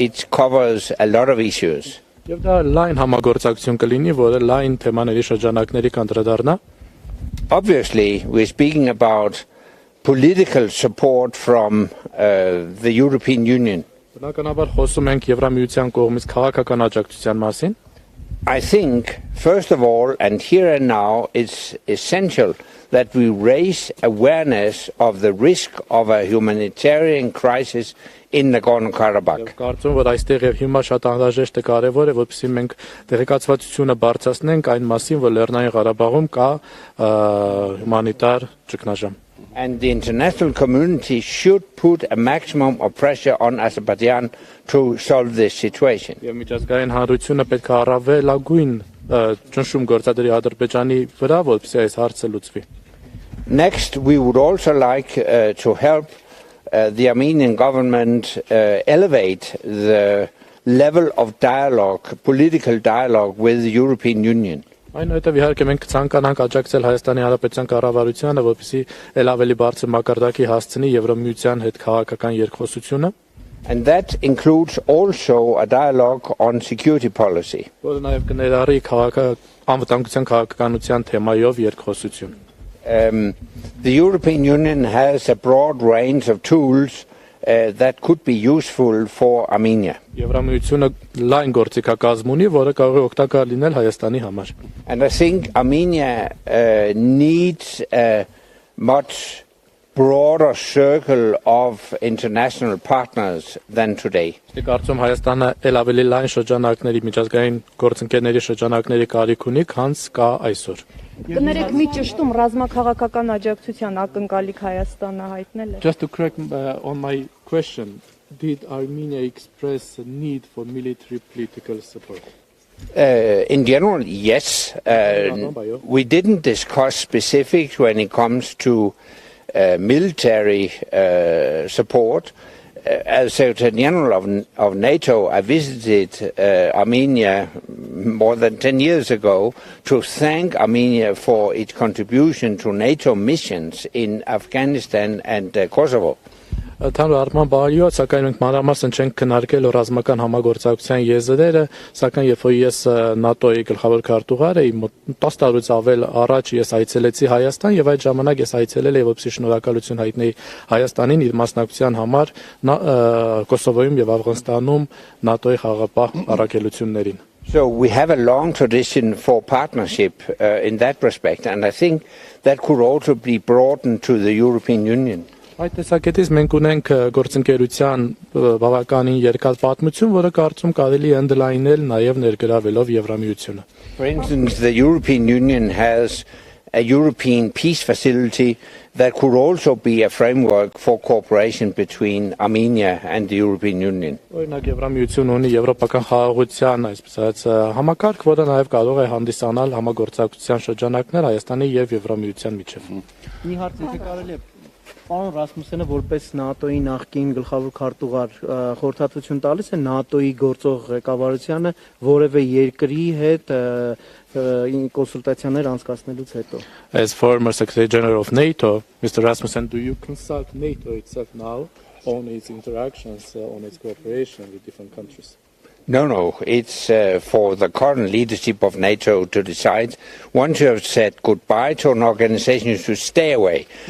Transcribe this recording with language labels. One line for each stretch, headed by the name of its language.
English: It covers a lot of issues.
Armenian: Եվ դա լայն համագործակցություն կլինի, որը լայն թեմաների շրջանակների կանդրադառնա։
English: Obviously, we're speaking about political support from the European Union.
Armenian: Բնականաբար խոսում ենք Եվրամիության կողմից քաղաքական աջակցության մասին։
English: I think, first of all, and here and now, it's essential that we raise awareness of the risk of a humanitarian crisis in Nagorno-Karabakh.
Armenian: Կարծում որ այստեղ եւ հիմա շատ անհրաժեշտ է կարեւոր է, որպեսզի մենք տեղեկացվածությունը բարձրացնենք այն մասին, որ Լեռնային Ղարաբաղում կա հումանիտար ճգնաժամ։
English: And the international community should put a maximum of pressure on Azerbaijan to solve this situation.
Armenian: Եվ միջազգային հանրությունը պետք է առավելագույն ճնշում գործադրի Ադրբեջանի վրա, որպեսզի այս հարցը լուծվի։
English: Next, we would also like to help the Armenian government elevate the level of dialogue, political dialogue with the European Union.
Armenian: Այնուհետև իհարկե մենք ցանկանանք աջակցել Հայաստանի Հանրապետության կառավարությանը, որպեսզի ել ավելի բարձր մակարդակի հասցնի Եվրամիության հետ քաղաքական երկխոսությունը։
English: And that includes also a dialogue on security policy.
Armenian: Որը նաև կներառի անվտանգության քաղաքականության թեմայով երկխոսություն։
English: The European Union has a broad range of tools that could be useful for Armenia.
Armenian: Եվրամիությունը լայն գործիքակազմ ունի, որը կարող է օգտակար լինել Հայաստանի համար։
English: And I think Armenia needs a much broader circle of international partners than today.
Armenian: Կարծում Հայաստանը ել ավելի լայն շրջանակների, միջազգային գործընկերների շրջանակների կարիք ունի, քան կա այսօր։ Կներեք մի ճշտում ռազմաքաղաքական աջակցության ակնկալիք Հայաստանը հայտնել է։
English: Just to correct on my question, did Armenia express a need for military political support? In general, yes. We didn't discuss specifics when it comes to military support. As Secretary General of NATO, I visited Armenia more than 10 years ago to thank Armenia for its contribution to NATO missions in Afghanistan and Kosovo.
Armenian: Թանր արման բարիոց, սակայն մենք մանրամասն չենք քննարկել ռազմական համագործակցության եզրերը, սակայն երբ որ ես Նատօ-ի գլխավոր քարտուղար էի, 10 տարուց ավել առաջ ես այցելեցի Հայաստան եւ այդ ժամանակ ես այցելել էի որպեսզի շնորհակալություն հայտնեի Հայաստանին իր մասնակցության համար Կոսովոյում եւ Աֆղանստանում Նատօ-ի խաղաղապահ առաքելություններին.
English: So we have a long tradition for partnership in that respect, and I think that could also be broadened to the European Union.
Armenian: Այդ տեսակետից մենք ունենք գործընկերության բավականին երկար պատմություն, որը կարծում կարելի է ընդլայնել նաև ներգրավելով Եվրամիությունը.
English: For instance, the European Union has a European peace facility that could also be a framework for cooperation between Armenia and the European Union.
Armenian: Օրինակ Եվրամիությունը ունի եվրոպական խաղաղության, այսպես ասած, համակարգ, որը նաև կարող է հանդիսանալ համագործակցության շրջանակներ Հայաստանի եւ Եվրամիության միջև. Մի հարց եթե կարելի է Պարոն Ռասմուսյանը որպես ՆԱՏՕ-ի նախկին գլխավոր քարտուղար խորհրդատվություն տալիս է ՆԱՏՕ-ի գործող ղեկավարությանը որևէ երկրի հետ կոնսուլտացիաներ անցկացնելուց հետո.
English: As former Secretary General of NATO, Mr. Rasmussen, do you consult NATO itself now on its interactions, on its cooperation with different countries? No, it's for the current leadership of NATO to decide. Once you have said goodbye to an organization, you should stay away.